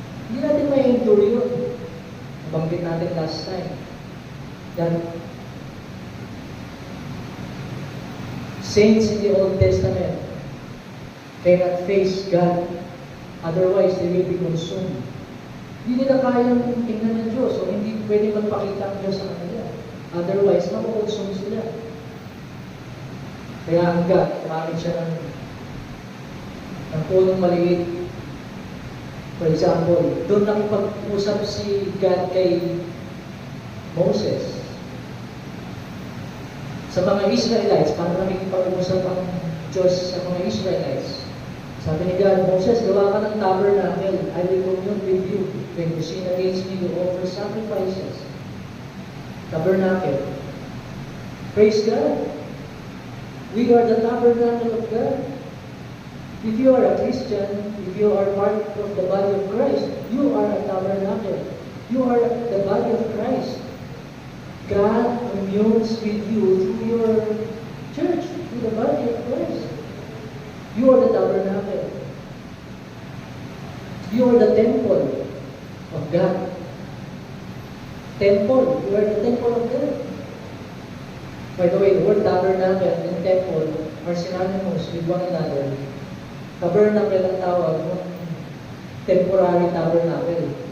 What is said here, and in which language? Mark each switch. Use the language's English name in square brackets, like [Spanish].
[Filipino] Hindi natin may endure yun. Nabanggit natin last time. [English] That saints in the Old Testament cannot face God. Otherwise, they will be consumed. [Filipino] Hindi nila kayang tingnan ng Diyos o hindi pwede magpakita ang Diyos sa kanila. Otherwise, makukonsume sila. Kaya hanggang kumamit siya ng punong maliit. For example, doon nakipag-usap si God kay Moses. Sa mga Israelites, paano nakikipag-usap ang Diyos sa mga Israelites? Sabi ni God, Moses, gawa ka ng tabernacle. [English] I will commune with you. When you sin against me, you offer sacrifices. Tabernacle. Praise God. We are the tabernacle of God. If you are a Christian, if you are part of the body of Christ, you are a tabernacle. You are the body of Christ. God communes with you through your church, through the body of Christ. You are the tabernacle. You are the temple of God. Temple. You are the temple of God. By the way, the word tabernacle and temple are synonymous with one another. [Filipino] Tabernacle ang tawag ng temporary tabernacle.